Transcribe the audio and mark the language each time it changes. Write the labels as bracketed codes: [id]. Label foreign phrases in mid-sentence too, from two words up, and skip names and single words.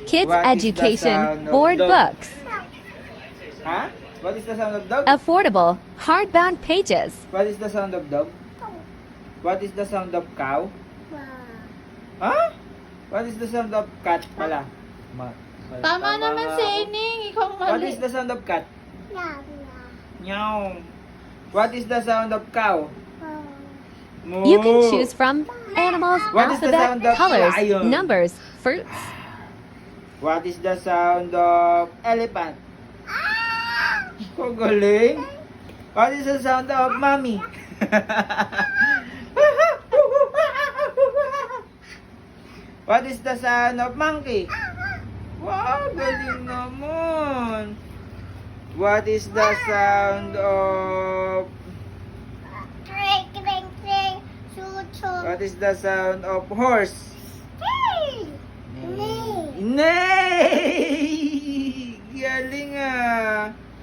[en] Kids What is the Education sound of Board dog? Books. Ha? What is the sound of dog? Affordable hardbound pages. What is the sound of dog? What is the sound of cow? Ha? What is the sound of cat pala? [tl] Tama naman nga si ako. Ining. Ikaw [en] What [tl] mali. [en] is the sound of cat? Meow. What is the sound of cow? Moo. You can choose from animals, What is the sound alphabet, of colors, lion? numbers, fruits. What is the sound of elephant? [tl] Kagaling. [en] What is the sound of mommy? What is the sound of monkey? [tl] Wow, galing naman. [en] What is the sound of... What is the sound of horse? Neigh! [tl] Galing ah!